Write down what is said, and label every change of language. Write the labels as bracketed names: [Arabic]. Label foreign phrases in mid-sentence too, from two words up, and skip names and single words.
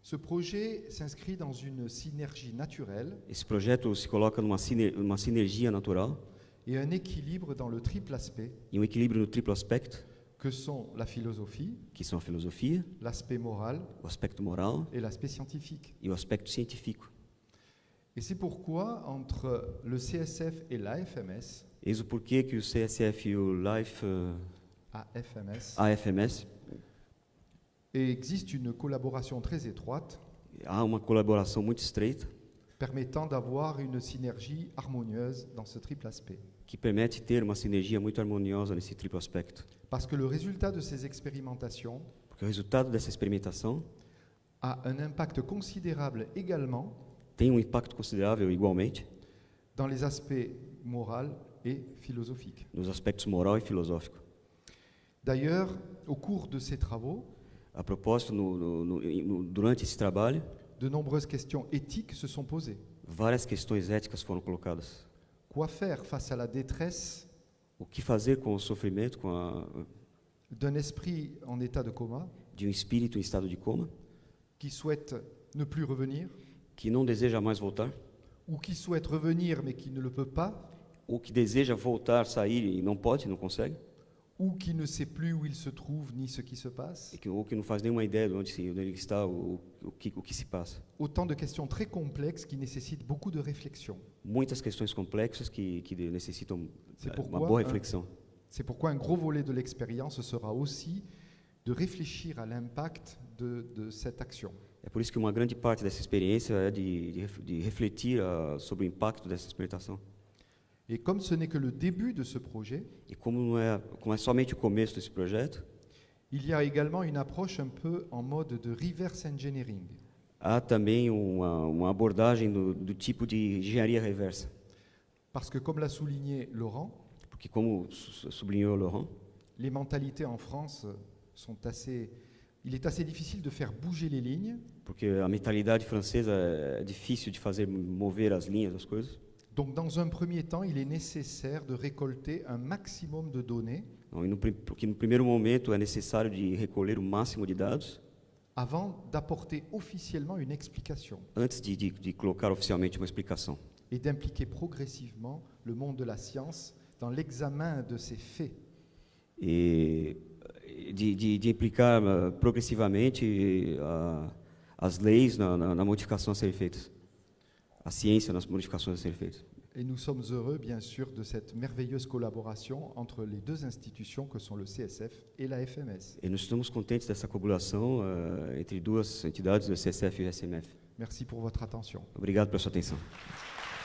[French] Ce projet s'inscrit dans une synergie naturelle [Portuguese] Esse projeto se coloca numa sinergia natural [French] et un équilibre dans le triple aspect [Portuguese] e um equilíbrio no triplo aspecto, [French] que sont la philosophie, [Portuguese] que são a filosofia, [French] l'aspect moral [Portuguese] o aspecto moral [French] et l'aspect scientifique. [Portuguese] e o aspecto científico. [French] Et c'est pourquoi, entre le CSF et l'AFMS, [Portuguese] Eis o porquê que o CSF e o AFMS [French] existe une collaboration très étroite [Portuguese] há uma colaboração muito estreita [French] permettant d'avoir une synergie harmonieuse dans ce triple aspect. [Portuguese] que permite ter uma sinergia muito harmoniosa nesse triplo aspecto. [French] Parce que le résultat de ces expérimentations [Portuguese] Porque o resultado dessa experimentação [French] a un impact considérable également [Portuguese] tem um impacto considerável igualmente [French] dans les aspects moraux et philosophiques. [Portuguese] nos aspectos moral e filosófico. [French] D'ailleurs, au cours de ces travaux, [Portuguese] A propósito, durante esse trabalho, [French] de nombreuses questions éthiques se sont posées. [Portuguese] várias questões éticas foram colocadas. [French] Quoi faire face à la détresse [Portuguese] O que fazer com o sofrimento [French] d'un esprit en état de coma [Portuguese] de um espírito em estado de coma, [French] qui souhaite ne plus revenir [Portuguese] que não deseja mais voltar, [French] ou qui souhaite revenir mais qui ne le peut pas, [Portuguese] ou que deseja voltar, sair e não pode, não consegue, [French] ou qui ne sait plus où il se trouve ni ce qui se passe. [Portuguese] ou que não faz nenhuma ideia de onde ele está, o que se passa. [French] Autant de questions très complexes qui nécessitent beaucoup de réflexion. [Portuguese] Muitas questões complexas que necessitam [French] C'est [Portuguese] uma [French] pourquoi, [Portuguese] boa reflexão. [French] C'est pourquoi un gros volet de l'expérience sera aussi de réfléchir à l'impact de cette action. [Portuguese] É por isso que uma grande parte dessa experiência é de refletir sobre o impacto dessa experimentação. [French] Et comme ce n'est que le début de ce projet, [Portuguese] E como é somente o começo desse projeto, [French] il y a également une approche un peu en mode de [English] reverse engineering. [Portuguese] há também uma abordagem do tipo de engenharia reversa. [French] Parce que comme l'a souligné Laurent, [Portuguese] Porque, como sublinhou Laurent, [French] les mentalités en France sont assez... Il est assez difficile de faire bouger les lignes. [Portuguese] porque a mentalidade francesa é difícil de fazer mover as linhas, as coisas. [French] Donc dans un premier temps, il est nécessaire de récolter un maximum de données [Portuguese] Então, porque no primeiro momento é necessário de recolher o máximo de dados [French] avant d'apporter officiellement une explication [Portuguese] antes de colocar oficialmente uma explicação. [French] et d'impliquer progressivement le monde de la science dans l'examen de ces faits. [Portuguese] E de implicar progressivamente as leis na modificação a serem feitas, a ciência nas modificações a serem feitas. [French] Et nous sommes heureux, bien sûr, de cette merveilleuse collaboration entre les deux institutions que sont le CSF et la FMS. [Portuguese] E nós estamos contentes dessa colaboração entre duas entidades, o CSF e o SMF. [French] Merci pour votre attention. [Portuguese] Obrigado pela sua atenção.